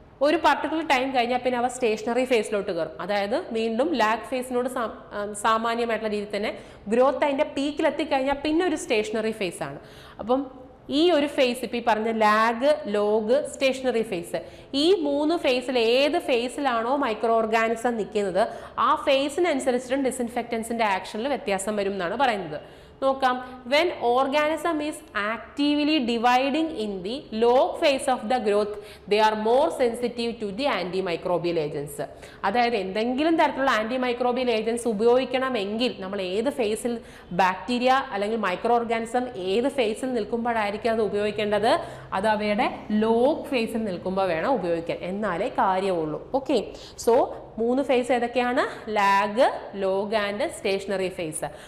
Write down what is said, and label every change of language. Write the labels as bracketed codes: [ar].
[ml] ഒരു particular time കഴിഞ്ഞാൽ പിന്നെ അവ സ്റ്റേഷനറി ഫേസിലോട്ട് കയറും. അതായത് വീണ്ടും ലാഗ് ഫേസിനോട് സാമാന്യമായിട്ടുള്ള രീതിയിൽ തന്നെ ഗ്രോത്ത് അതിൻ്റെ പീക്കിലെത്തിക്കഴിഞ്ഞാൽ പിന്നെ ഒരു സ്റ്റേഷനറി ഫേസ് ആണ്. അപ്പം ഈ ഒരു ഫേസ് ഇപ്പോൾ ഈ പറഞ്ഞ ലാഗ്, ലോഗ്, സ്റ്റേഷനറി ഫേസ്, ഈ 3 ഫേസിൽ ഏത് ഫേസിലാണോ മൈക്രോ ഓർഗാനിസം നിൽക്കുന്നത് ആ ഫേസിനനുസരിച്ചിട്ടും ഡിസിൻഫെക്റ്റൻസിൻ്റെ ആക്ഷനിൽ വ്യത്യാസം വരും എന്നാണ് പറയുന്നത്. [en] നോക്കാം, when organism is actively dividing in the log phase of the growth they are more sensitive to the antimicrobial agents. [ml] അതായത് എന്തെങ്കിലും തരത്തിലുള്ള ആന്റിമൈക്രോബിയൽ ഏജൻസ് ഉപയോഗിക്കണമെങ്കിൽ നമ്മൾ ഏത് ഫേസിൽ, ബാക്ടീരിയ അല്ലെങ്കിൽ മൈക്രോ ഓർഗാനിസം ഏത് ഫേസിൽ നിൽക്കുമ്പോഴായിരിക്കും അത് ഉപയോഗിക്കേണ്ടത്, അത് അവയുടെ ലോഗ് ഫേസിൽ നിൽക്കുമ്പോൾ വേണം ഉപയോഗിക്കാൻ, എന്നാലേ കാര്യമുള്ളൂ. ഓക്കെ, സോ 3 ഫേസ് ഏതൊക്കെയാണ്? [en] Lag, log and stationary phase.